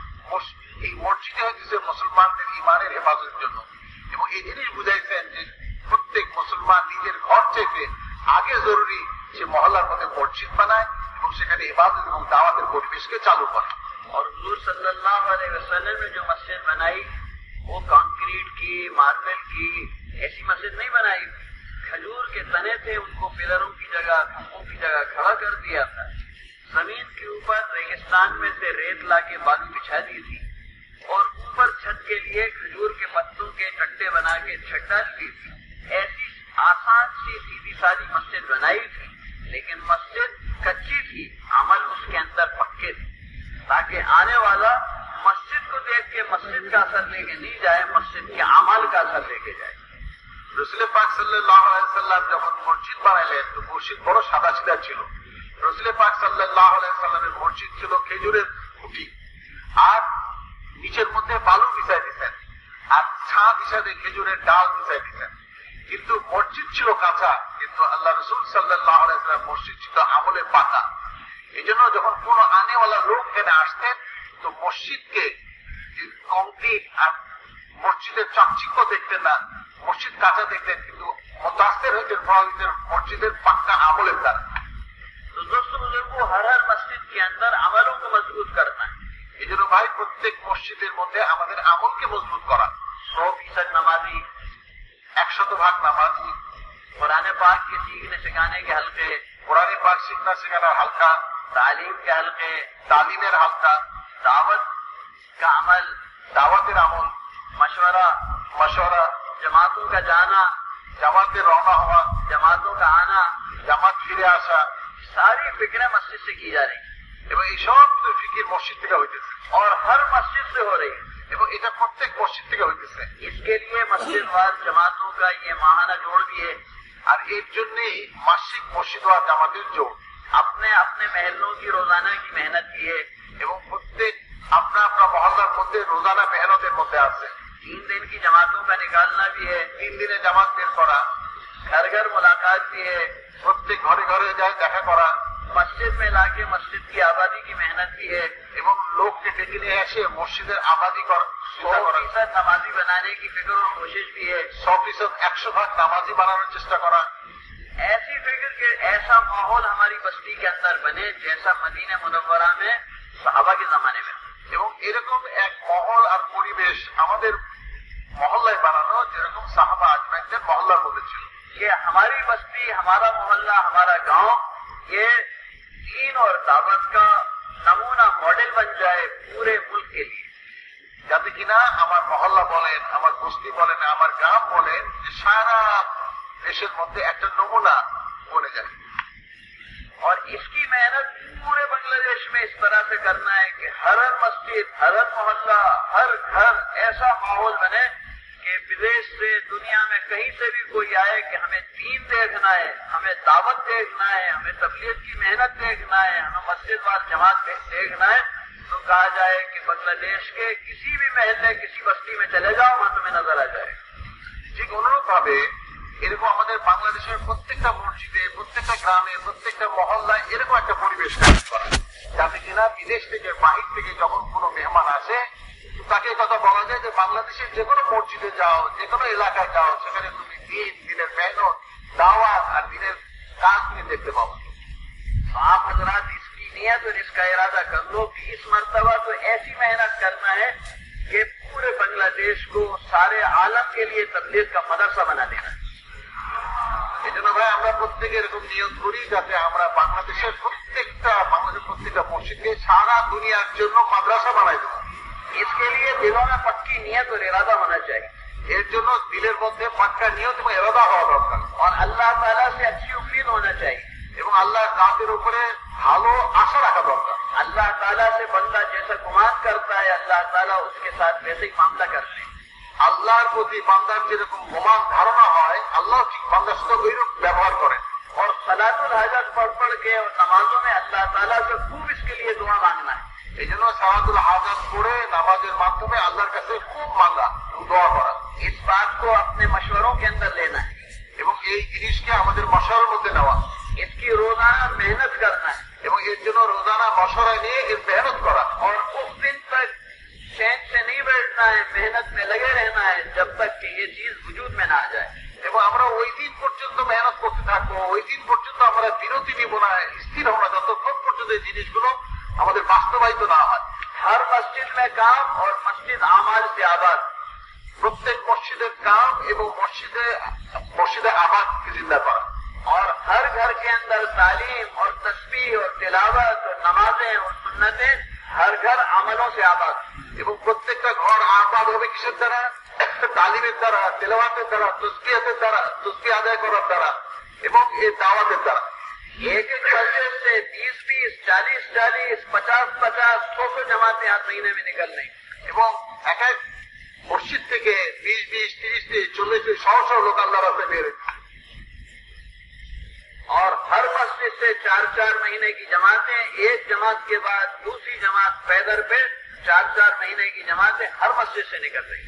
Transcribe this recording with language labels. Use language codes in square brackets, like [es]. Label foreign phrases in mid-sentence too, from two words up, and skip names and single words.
[bn] এই মসজিদে হইতেছে মুসলমানদের ইমানের হেফাজতের জন্য। এবং এই জিনিস বুঝাইছেন যে প্রত্যেক মুসলমান নিজের ঘর চাইতে আগে জরুরি সে মহল্লার মধ্যে মসজিদ বানায় এবং সেখানে ইবাদত এবং দাওয়াতের পরিবেশকে চালু করে। [ur] اور حضور صلی اللہ علیہ وسلم نے جو مسجد بنائی وہ کانکریٹ کی، ماربل کی ایسی مسجد نہیں بنائی، کھجور کے تنے تھے، ان کو پلروں کی جگہ، کھمبوں کی جگہ کھڑا کر دیا تھا۔ زمین کے اوپر ریگستان میں سے ریت لا کے بالو بچھا دی تھی، اور اوپر چھت کے لیے کھجور کے پتوں کے چٹے بنا کے چھت ڈال دی تھی۔ ایسی آسان سی سیدھی سادی مسجد بنائی تھی، لیکن مسجد کچی تھی، عمل اس کے اندر پکے تھے، تاکہ آنے والا مسجد کو دیکھ کے مسجد کا اثر لے کے نہیں جائے، مسجد کے عمل کا اثر لے کے جائے۔ [bn] রসুল পাক সাল্লাল্লাহু আলাইহি ওয়াসাল্লাম যখন মসজিদ বানাইলেন তো মসজিদ বড় সাদাসিধা ছিল। রসুল পাক সাল্লাল্লাহু আলাইহি ওয়াসাল্লামের মসজিদ ছিল খেজুরের খুঁটি, আর নিচের মধ্যে বালু বিছাই দিতেন, আর ছাদ হিসাবে খেজুরের ডাল বিছাই দিতেন। কিন্তু মসজিদ ছিল কাঁচা, কিন্তু আল্লাহ রসুল সাল্লাল্লাহু আলাইহি ওয়াসাল্লাম মসজিদ ছিল আমলে পাকা। এই জন্য যখন কোন আনেওয়ালা লোক এখানে আসতেন তো মসজিদকে কংক্রিট আর মসজিদের চাকচিক্য দেখতেন না, মসজিদ কাঁচা দেখতেন, কিন্তু মুতাসসির হইতেন প্রভাবিতের মসজিদের পাক্কা আমলের দ্বারা। [ur] تو دوستوں بزرگوں، ہر مسجد کے اندر عملوں کو مضبوط کرنا ہے۔ [bn] এই জন্য ভাই প্রত্যেক মসজিদের মধ্যে আমাদের আমলকে মজবুত করা। [ur] 100% نمازی، [bn] 100% নামাজি, [ur] قرآن پاک کے سیکھنے سکھانے کے حلقے، [bn] কোরআন পাক শিক্ষা শেখানোর হালকা, [ur] تعلیم کے حلقے، [bn] তালিমের হালকা, [ur] دعوت کا عمل، [bn] দাওয়াতের আমল, [ur] مشورہ، [bn] মশওয়ারা, [ur] جماعتوں کا جانا، [bn] জামাতের রওনা হওয়া, [ur] جماعتوں کا آنا، [bn] জামাত ফিরে আসা, [ur] ساری فکریں مسجد سے کی جا رہی ہیں، [bn] এবং এই সব ফিকির মসজিদ থেকে হইতেছে, [ur] اور ہر مسجد سے ہو رہی ہے۔ [bn] এবং এটা প্রত্যেক মসজিদ থেকে হইতেছে। [ur] اس کے لیے مسجد وار جماعتوں کا یہ ماہانہ جوڑ دیے، [bn] আর এর জন্যই মাসিক মসজিদ ওয়াজ জামাতের জোর। [ur] اپنے اپنے محلوں کی روزانہ کی محنت کیے، [bn] এবং প্রত্যেক [ur] اپنا اپنا [bn] মহল্লার মধ্যে রোজানা মেহনতের মধ্যে আছে। [ur] 3 دن کی جماعتوں کا نکالنا بھی ہے، [bn] 3 দিনে জামাত বের করা, [ur] گھر گھر ملاقات بھی ہے، [bn] প্রত্যেক ঘরে ঘরে যায় দেখা করা, [ur] مسجد میں لا کے مسجد کی آبادی کی محنت بھی ہے، [bn] এবং লোককে ডেকে নিয়ে এসে মসজিদের আবাদি করা, [ur] 100% نمازی بنانے کی فکر اور کوشش بھی ہے۔ [bn] 100% 100% নামাজি বানানোর চেষ্টা করা। [ur] ایسی فکر کہ ایسا ماحول ہماری بستی کے اندر بنے جیسا مدینہ منورہ میں صحابہ کے زمانے میں، [bn] এবং এরকম এক মহল আর পরিবেশ আমাদের মহল্লায় বানানো যেরকম সাহাবা আজমাইনদের মহল্লার মধ্যে ছিল। [ur] کہ ہماری بستی، ہمارا محلہ، ہمارا گاؤں یہ دین اور دعوت کا نمونہ ماڈل بن جائے پورے ملک کے لیے، [bn] যাতে কিনা আমার মহল্লা বলেন, আমার বস্তি বলেন, আমার গ্রাম বলেন, যে সারা দেশের মধ্যে একটা নমুনা বনে যায়। [ur] اور اس کی محنت پورے بنگلہ دیش میں اس طرح سے کرنا ہے کہ ہر مسجد، ہر محلہ، ہر گھر ایسا ماحول بنے کہ بدیش سے، دنیا میں کہیں سے بھی کوئی آئے کہ ہمیں دین دیکھنا ہے، ہمیں دعوت دیکھنا ہے، ہمیں تبلیغ کی محنت دیکھنا ہے، ہمیں مسجد وار جماعت دیکھنا ہے، تو کہا جائے کہ بنگلہ دیش کے کسی بھی محلے، کسی بستی میں چلے جاؤ، وہاں تمہیں نظر آ جائے۔ [bn] ঠিক অনুরূপ ভাবে এরকম আমাদের বাংলাদেশের প্রত্যেকটা মসজিদে, প্রত্যেকটা গ্রামে, প্রত্যেকটা মহল্লায় এরকম একটা পরিবেশ তৈরি করা, যাতে কিনা বিদেশ থেকে, বাহির থেকে যখন কোনো মেহমান আসে তাকে কথা বলা যায় যে বাংলাদেশের যে কোনো মসজিদে যাও, যে কোনো এলাকায় যাও, সেখানে তুমি দিনের মেহনত, দাওয়াত আর দিনের কাজ তুমি দেখতে পাবো। [ur] تو آپ حضرات اس کی نیت اور اس کا ارادہ کر لو کہ اس مرتبہ تو ایسی محنت کرنا ہے کہ پورے بنگلہ دیش کو، سارے عالم کے لیے تبلیغ کا مدرسہ بنا دینا ہے۔ [bn] এই জন্য ভাই আমরা প্রত্যেকে এরকম নিয়ত করি যাতে আমরা বাংলাদেশের প্রত্যেকটা মসজিদকে সারা দুনিয়ার জন্য মাদ্রাসা বানাই দেবো। [ur] اس کے لیے دلوں میں پکی نیت اور ارادہ ہونا چاہیے، [bn] এর জন্য দিলের মধ্যে পাক্কা নিয়ত এবং ইরাদা হওয়া দরকার, [ur] اور اللہ تعالیٰ سے اچھی امید ہونا چاہیے، [bn] এবং আল্লাহর জাতের উপরে ভালো আশা রাখা দরকার। [ur] اللہ تعالیٰ سے بندہ جیسا گمان کرتا ہے اللہ تعالیٰ اس کے ساتھ ویسے ہی معاملہ کرتے ہیں. [bn] আল্লাহর প্রতি বান্দার যেরকম গুমান ধারণা হয় আল্লাহ ঠিক বান্দার সাথে ওইরূপ ব্যবহার করেন। [ur] اور صلاۃ الحاجت پڑھ کے اور نمازوں میں اللہ تعالیٰ سے خوب اس کے لیے دعا مانگنا ہے. [bn] এই জন্য সালাতুল হাজাত পড়ে নামাজের মাধ্যমে আল্লাহর কাছে খুব মাঙ্গা দোয়া করা। [ur] اس بات کو اپنے مشوروں کے اندر لینا ہے [bn] এবং এই জিনিসকে আমাদের মশারার মধ্যে নেওয়া, [ur] اس کی روزانہ محنت کرنا ہے [bn] এবং এর জন্য রোজানা মশারা নিয়ে এর মেহনত করা। [ur] اور اس دن تک چین سے نہیں بیٹھنا ہے، محنت میں لگے رہنا ہے جب تک کہ یہ چیز وجود میں نہ آ جائے. [bn] এবং আমরা ওই দিন পর্যন্ত মেহনত করতে থাকবো, ওই দিন পর্যন্ত আমরা বিরতি নিব না, স্থির হব না যতক্ষণ পর্যন্ত এই জিনিসগুলো আমাদের বাস্তবায়িত না হয়। [ur] ہر مسجد میں کام اور مسجد اعمال سے آباد, [bn] প্রত্যেক মসজিদের কাম এবং মসজিদে আবাদকে জিন্দা করা। [ur] اور ہر گھر کے اندر تعلیم اور تسبیح اور تلاوت اور نمازیں اور سنتیں، ہر گھر عملوں سے آباد. [bn] এবং প্রত্যেকটা ঘর আবাদ হবে কিসের দ্বারা? তালিমের দ্বারা, তেলাওয়াতের দ্বারা, তসবিহাতের দ্বারা, তসবিহ আদায় করার দ্বারা এবং এই দাওয়াতের দ্বারা। [ur] ایک ایک مسجد سے 20-20، 40-40، 50-50، 100 جماعتیں ہر مہینے میں نکل رہی. [bn] এবং এক এক মসজিদ থেকে 20-20, 30-30, 40 শহ লোক আল্লাহর রাস্তায় বের হচ্ছে। [ur] اور ہر مسجد سے 4-4 مہینے کی جماعتیں، ایک جماعت کے بعد دوسری جماعت پیدل پہ 4-4 مہینے کی جماعتیں ہر مسجد سے نکل رہی.